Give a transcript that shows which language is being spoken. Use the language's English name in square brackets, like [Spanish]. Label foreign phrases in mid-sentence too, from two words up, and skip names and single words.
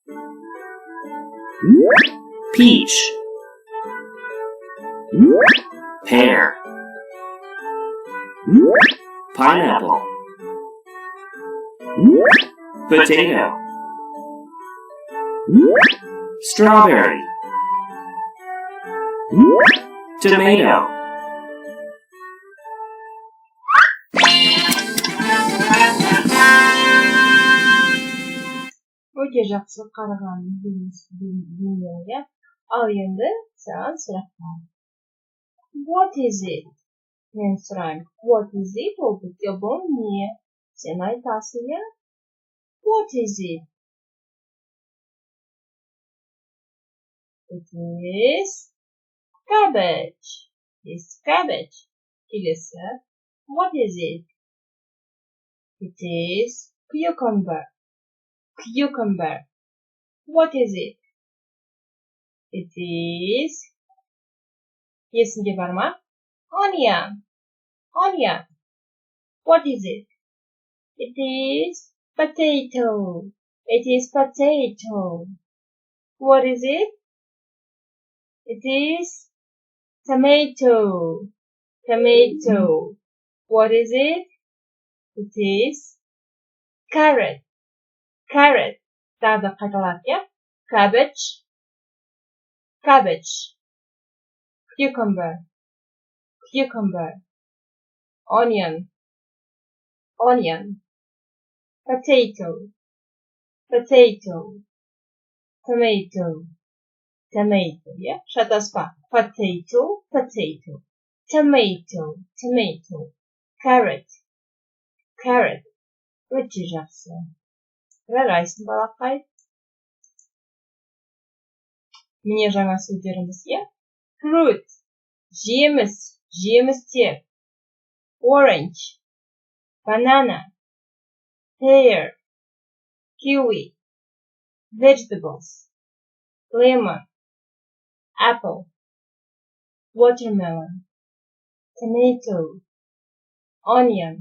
[English] Peach. Pear. Pineapple. Potato. Strawberry. Tomato. [Kazakh] Өте жақсы қараған дүниеге. Ал енді саған сұрақтар. [English] What is it? [Kazakh] Мен сұраймын. [English] What is it? [Kazakh] Ол бізге бұл не? Сен айтасың, иә? [English] What is it? It is cabbage. It's cabbage. Келесі. What is it? It is cucumber. Cucumber. What is it? It is. [Kazakh] Есіңде бар ма? [English] Onion. Onion. What is it? It is potato. It is potato. What is it? It is tomato. Tomato. What is it? It is carrot. Carrot. [Kazakh] Tағы да қайталап, иә? [English] Cabbage. Cabbage. Cucumber. Cucumber. Onion. Onion. Potato. Potato. Tomato. Tomato. Yeah? Шатаспа. Potato. Potato. Tomato. Tomato. Carrot. Carrot. [Kazakh] Өте жақсы. Жарайсың, балақай. Міне жаңа сөздеріміз, иә? Fruit. Жеміс. Жемістер. [English] Orange. Banana. Pear. Kiwi. Vegetables. Lemon. Apple. Watermelon. Tomato. Onion.